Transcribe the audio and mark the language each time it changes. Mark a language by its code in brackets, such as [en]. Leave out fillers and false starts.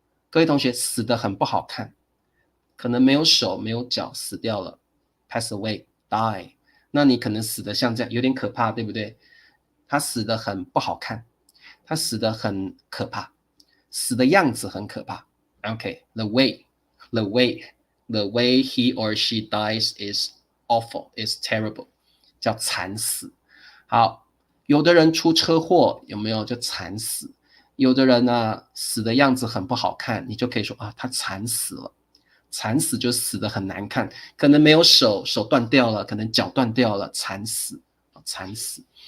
[zh] 各位同学，死得很不好看，可能没有手没有脚死掉了 [en] pass away die， [zh] 那你可能死得像这样有点可怕，对不对？他死得很不好看，他死得很可怕，死的样子很可怕。 [en] OK， the way he or she dies is awful, is terrible， [zh] 叫惨死。好，有的人出车祸有没有就惨死，有的人呢死的样子很不好看，你就可以说他惨死了。惨死就死得很难看，可能没有手，手断掉了，可能脚断掉了，惨死，惨死。